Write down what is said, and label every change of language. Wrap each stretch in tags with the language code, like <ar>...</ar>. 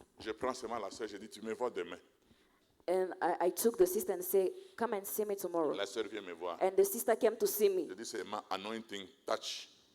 <fr>Je prends seulement la sœur, je dis, tu me vois demain.</fr> <en>And I took the sister and said, come and see me tomorrow.</en> <fr>La sœur vient me voir.</fr> <en>And the sister came to see me.</en> <fr>Je dis, c'est ma</fr> <en>anointing touch.</en>